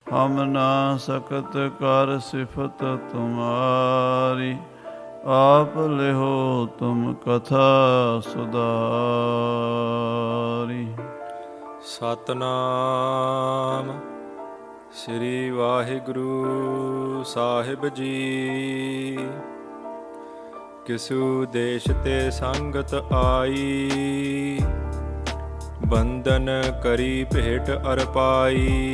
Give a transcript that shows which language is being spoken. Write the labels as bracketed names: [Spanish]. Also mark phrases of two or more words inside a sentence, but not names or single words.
[Braj] हम ना सकत कर सिफत तुम्हारी, आप लिहो तुम कथा सुधारी। [Punjabi] ਸਤਨਾਮ ਸ੍ਰੀ ਵਾਹਿਗੁਰੂ ਸਾਹਿਬ ਜੀ। [Braj] किसू देश ते संगत आई, बंधन करी भेट अरपाई।